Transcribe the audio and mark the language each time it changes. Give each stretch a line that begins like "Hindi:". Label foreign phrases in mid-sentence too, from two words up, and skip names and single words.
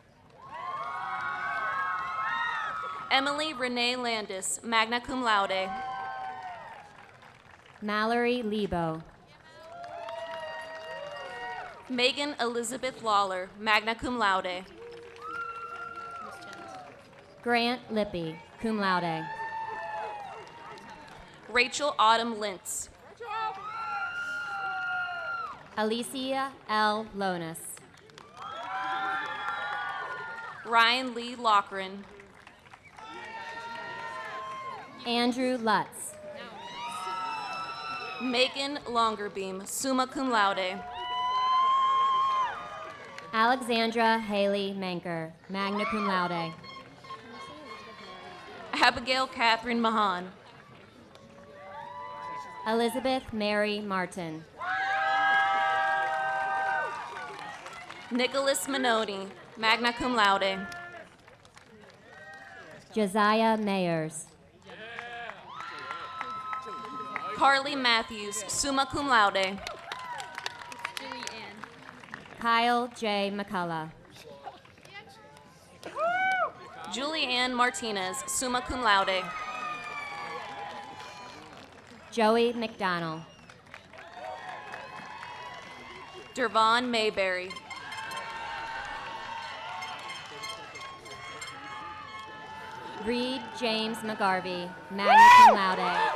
English: Emily Renee Landis,
Latin: magna cum laude.
English: Mallory Lebo. Megan Elizabeth Lawler,
Latin: magna cum laude.
English: Grant Lippy,
Latin: cum laude.
English: Rachel Autumn Lintz. Alicia L. Lonis. Ryan Lee Lochran. Andrew Lutz. Megan Longerbeam,
Latin: summa cum laude.
English: Alexandra Haley Manker,
Latin: magna cum laude.
English: Abigail Catherine Mahan. Elizabeth Mary Martin. Nicholas Minoni,
Latin: magna cum laude.
English: Josiah Mayers. Carly Matthews,
Latin: summa cum laude.
English: Kyle J. McCullough. Julie Ann Martinez,
Latin: summa cum laude.
English: Joey McDonald. Dervon Mayberry. Reed James McGarvey,
Latin: magna cum laude.